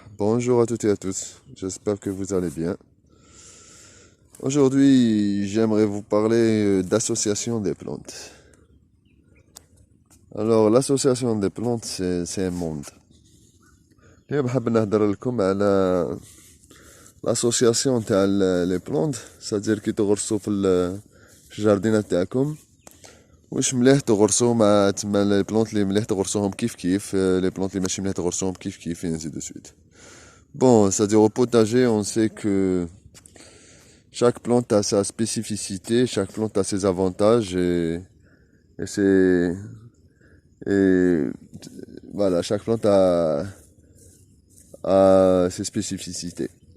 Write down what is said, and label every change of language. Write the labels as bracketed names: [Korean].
[French] Bonjour à toutes et à tous, j'espère que vous allez bien. Aujourd'hui, j'aimerais vous parler d'association des plantes. Alors, l'association des plantes, c'est un monde. [Arabic] اليوم حاب نهضر لكم على l'association تاع [French] les plantes, c'est-à-dire [Arabic] كي تغرسوا في الجاردينات تاعكم. واش مليح تغرسوا مع تما لي بلونط اللي مليح تغرسوهم كيف لي بلونط اللي ماشي مليح تغرسوهم كيف [French] ainsi de suite. Bon, c'est-à-dire au potager, on sait que chaque plante a sa spécificité, chaque plante a ses avantages et c'est et voilà, chaque plante a ses spécificités.